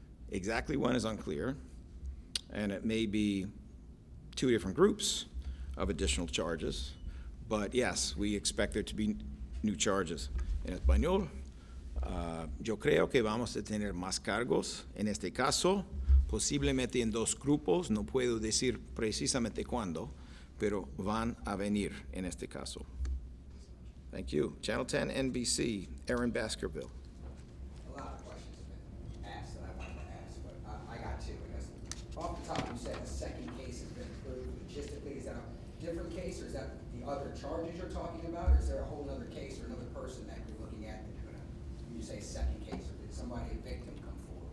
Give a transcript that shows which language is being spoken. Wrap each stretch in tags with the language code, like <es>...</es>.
<en>Exactly when is unclear, and it may be two different groups of additional charges, but yes, we expect there to be new charges.</en> <es>En español, yo creo que vamos a tener más cargos. En este caso, posiblemente en dos grupos, no puedo decir precisamente cuándo, pero van a venir en este caso.</es> <en>Thank you. Channel 10 NBC, Aaron Baskerville. A lot of questions have been asked that I wanted to ask, but I got two. I guess off the top, you said the second case has been approved. Logistically, is that a different case, or is that the other charges you're talking about, or is there a whole other case or another person that you're looking at that you're gonna, when you say second case, or did somebody, a victim, come forward?</en>